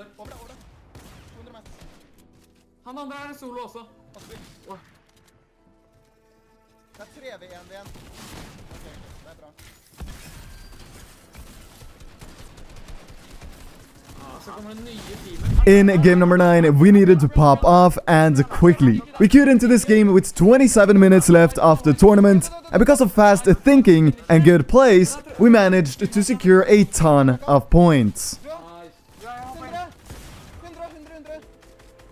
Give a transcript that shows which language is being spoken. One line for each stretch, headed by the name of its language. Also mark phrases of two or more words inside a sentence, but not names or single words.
Norwegian: Over det. 200 Mats. Han andre er en solo også. Det er 3v1 igjen. Ok, det er bra. Så kommer det nye teamet.
English: In game number 9, we needed to pop off and quickly. We queued into this game with 27 minutes left of the tournament, and because of fast thinking and good plays, we managed to secure a ton of points. Nice. 100.